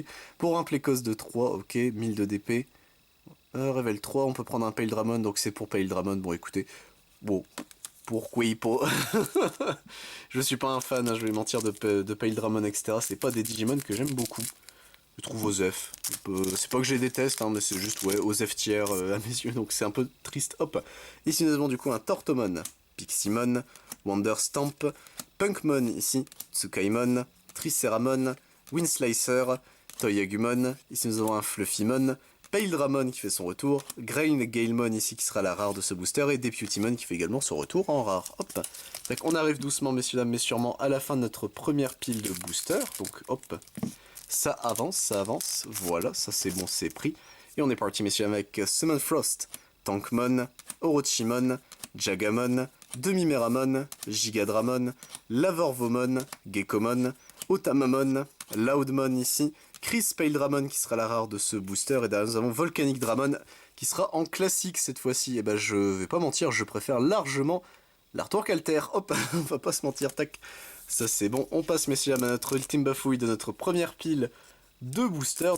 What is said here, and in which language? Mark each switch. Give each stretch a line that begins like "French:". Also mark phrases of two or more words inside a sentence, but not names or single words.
French: Pour un Playcos de 3, ok, 1000 de DP. Level 3, on peut prendre un Pale Dramon, donc c'est pour Pale Dramon, bon écoutez, bon, pourquoi pas. Je suis pas un fan, hein, je vais mentir, de Pale Dramon, etc. C'est pas des Digimon que j'aime beaucoup. je trouve OZEF. C'est pas que je les déteste, hein, mais c'est juste, ouais, OZEF tiers à mes yeux, donc c'est un peu triste. Hop. Ici, nous avons du coup un Tortomon, Piximon, Wonder Stamp, Punkmon ici, Tsukaimon, Triceramon, Windslicer, Toyagumon. Ici, nous avons un Fluffymon, Paildramon qui fait son retour, Grain Galemon ici qui sera la rare de ce booster, et Deputymon qui fait également son retour en rare. Hop. Donc on arrive doucement, messieurs dames, mais sûrement à la fin de notre première pile de boosters. Donc hop, ça avance, voilà, ça c'est bon, c'est pris. Et on est parti, messieurs dames, avec Summon Frost, Tankmon, Orochimon, Jagamon, Demi-Meramon, Gigadramon, Lavorvomon, Gekomon, Otamamon, Loudmon ici, Chris Paildramon qui sera la rare de ce booster, et derrière nous avons Volcanic Dramon qui sera en classique cette fois-ci. Et ben je vais pas mentir, je préfère largement l'artwork alter. Hop, on va pas se mentir, tac. Ça c'est bon, on passe messieurs à notre ultime bafouille de notre première pile de boosters.